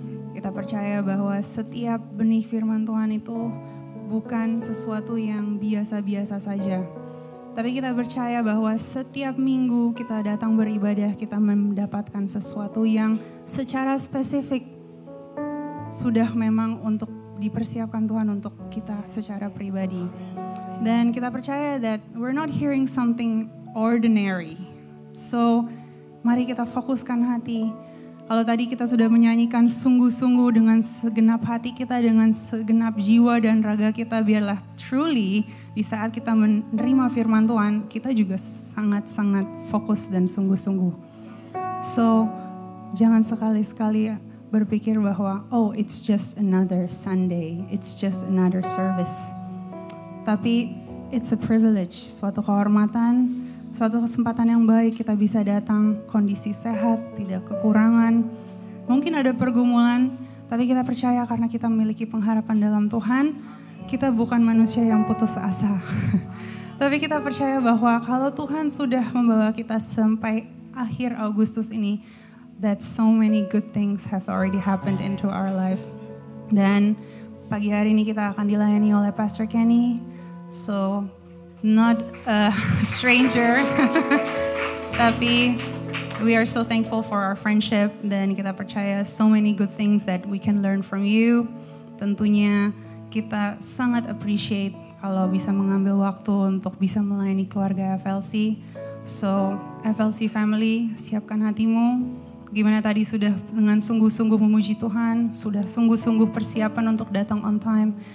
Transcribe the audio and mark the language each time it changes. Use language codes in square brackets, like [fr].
[id] Kita percaya bahwa setiap benih firman Tuhan itu bukan sesuatu yang biasa-biasa saja. Tapi kita percaya bahwa setiap minggu kita datang beribadah, kita mendapatkan sesuatu yang secara spesifik sudah memang untuk dipersiapkan Tuhan untuk kita secara pribadi. Dan kita percaya [en] that we're not hearing something ordinary. [id] So, mari kita fokuskan hati. Kalau tadi kita sudah menyanyikan sungguh-sungguh dengan segenap hati kita, dengan segenap jiwa dan raga kita, biarlah truly di saat kita menerima firman Tuhan, kita juga sangat-sangat fokus dan sungguh-sungguh. So, jangan sekali-sekali berpikir bahwa, [en] oh it's just another Sunday, it's just another service. [id] Tapi [en] it's a privilege, [id] suatu kehormatan, suatu kesempatan yang baik kita bisa datang kondisi sehat, tidak kekurangan. Mungkin ada pergumulan, tapi kita percaya karena kita memiliki pengharapan dalam Tuhan, kita bukan manusia yang putus asa. Tapi kita percaya bahwa kalau Tuhan sudah membawa kita sampai akhir Agustus ini, [en] that so many good things have already happened into our life. [id] Dan pagi hari ini kita akan dilayani oleh Pastor Kenny. [en] So, not a stranger, [id] tapi [en] we are so thankful for our friendship [id] dan kita percaya [en] so many good things that we can learn from you. [id] Tentunya kita sangat appreciate kalau bisa mengambil waktu untuk bisa melayani keluarga FLC. So, FLC family, siapkan hatimu. Gimana tadi sudah dengan sungguh-sungguh memuji Tuhan, sudah sungguh-sungguh persiapan untuk datang [en] on time.